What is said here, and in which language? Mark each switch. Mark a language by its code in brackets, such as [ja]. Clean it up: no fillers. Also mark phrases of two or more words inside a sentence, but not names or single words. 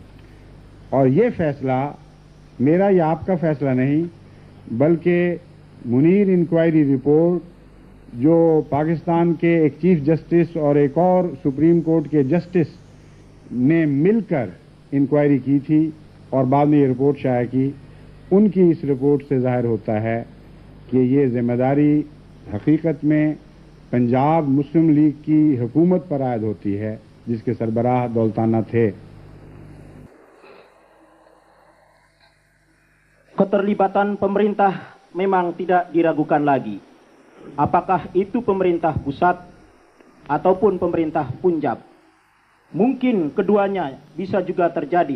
[ur] اور یہ فیصلہ میرا یا آپ کا فیصلہ نہیں، بلکہ منیر انکوائری رپورٹ جو پاکستان کے ایک [en] chief justice [ur] اور ایک اور [en] supreme court [ur] کے جسٹس نے مل کر انکوائری کی تھی اور بعد میں یہ رپورٹ شائع کی، ان کی اس رپورٹ سے ظاہر ہوتا ہے کہ یہ ذمہ داری حقیقت میں پنجاب مسلم لیگ کی حکومت پر عائد ہوتی ہے جس کے سربراہ دولتانہ تھے. [id] Keterlibatan pemerintah memang tidak diragukan lagi. Apakah itu pemerintah pusat ataupun pemerintah Punjab. Mungkin keduanya bisa juga terjadi.